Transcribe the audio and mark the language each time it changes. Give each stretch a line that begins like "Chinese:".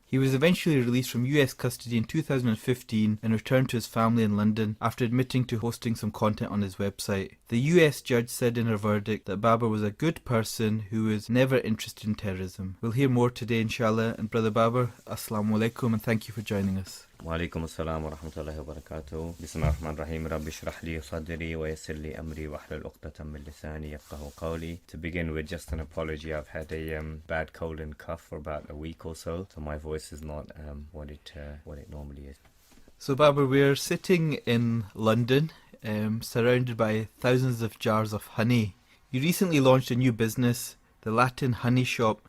English: He was eventually released from US custody in 2015 and returned to his family in London after admitting to hosting some content on his website. The US judge said in her verdict that Babar was a good person who was never interested in terrorism. We'll hear more today, inshallah. And Brother Babar, Assalamu alaikum, and thank you for joining us.
Arabic: وعليكم السلام ورحمة الله وبركاته. بسم الله الرحمن الرحيم. رب اشرح لي صدري ويسر لي أمري واحلل عقدة من لساني يفقهوا قولي.
English: To begin with, just an apology. I've had a bad cold and cough for about a week or so my voice is not what it normally is. So Babar, we're sitting in London, surrounded by thousands of jars of honey. You recently launched a new business, the Latin Honey Shop.